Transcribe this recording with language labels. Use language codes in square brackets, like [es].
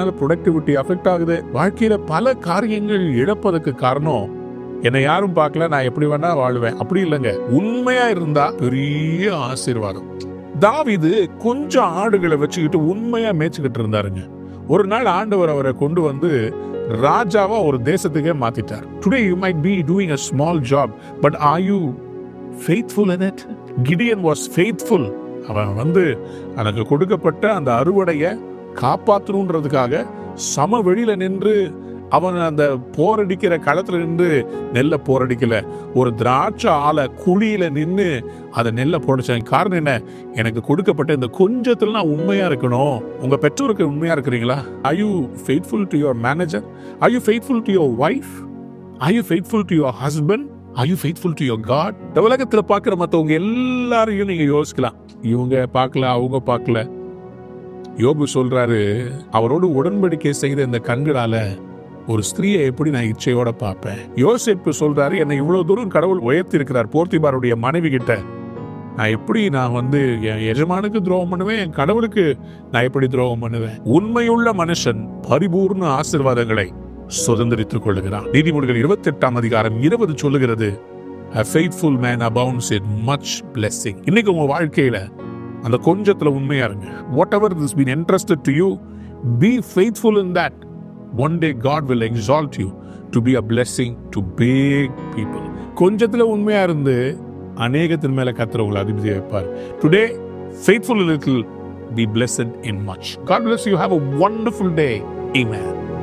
[ta] இதனால productivity affect ஆகுது. வாழ்க்கையில பல காரியங்கள் இழப்பதற்கு காரணம், என்னை யாரும் பார்க்கல, நான் எப்படி வேணா வாழ்வேன் அப்படி இல்லைங்க. உண்மையா இருந்தா பெரிய ஆசீர்வாதம். தாவீது கொஞ்சம் ஆடுகளை வச்சுக்கிட்டு உண்மையா மேய்ச்சிக்கிட்டு இருந்தாருங்க. ஒரு நாள் ஆண்டவர் அவரை கொண்டு ராஜாவா ஒரு தேசத்துக்கே மாத்திட்டார். [en] Today you might be doing a small job, but are you faithful in it? Gideon was faithful. [ta] அவன் எனக்கு கொடுக்கப்பட்ட அந்த அறுவடையை காப்பாற்றணுன்றதுக்காக சமவெளியில நின்று, அவன் அந்த போரடிக்கிற களத்துல நின்று நெல்லை போரடிக்கல, ஒரு திராட்சை ஆலை குழியில நின்று அதை நெல்லை போடச்சாங்க. காரணம் என்ன, எனக்கு கொடுக்கப்பட்ட இந்த கொஞ்சத்துல நான் உண்மையா இருக்கணும். உங்க பெற்றோருக்கு உண்மையா இருக்கிறீங்களா? [en] Are you faithful to your manager? Are you faithful to your wife? Are you faithful to your husband? Are you faithful to your God? [ta] இந்த உலகத்துல பார்க்கிற மற்றவங்க எல்லாரையும் நீங்க யோசிக்கலாம், இவங்க பார்க்கல அவங்க பார்க்கல. யோபு சொல்றாரு, அவரோடு உடன்படிக்கை செய்த இந்த கண்களால ஒரு ஸ்திரீயை எப்படி நான் இச்சையோட பார்ப்பேன். யோசேப்பு சொல்றாரு, என்னை இவ்வளவு தூரம் கடவுள் உயர்த்தி இருக்கிறார், போர்த்திபாருடைய மனைவி கிட்ட நான் எப்படி என் எஜமானுக்கு துரோகம் பண்ணுவேன், என் கடவுளுக்கு நான் எப்படி துரோகம் பண்ணுவேன்? உண்மையுள்ள மனுஷன் பரிபூர்ண ஆசீர்வாதங்களை சுதந்திரித்துக் கொள்ளுகிறான். நீதிமொழிகள் 28ஆம் அதிகாரம் 20 சொல்லுகிறது, [en] a faithful man abounds in much blessing. [ta] இன்னைக்கு உங்க வாழ்க்கையில அந்த கொஞ்சத்துல உண்மையா இருங்க. [en] whatever has been entrusted to you, be faithful in that. One day God will exalt you to be a blessing to big people. [ta] கொஞ்சத்துல உண்மையா இருந்து அநேகத்தின் மேல கர்த்தர் உங்களை அதிபதியா வைப்பார். [en] Today, faithful in little, be blessed in much. God bless you. Have a wonderful day. Amen.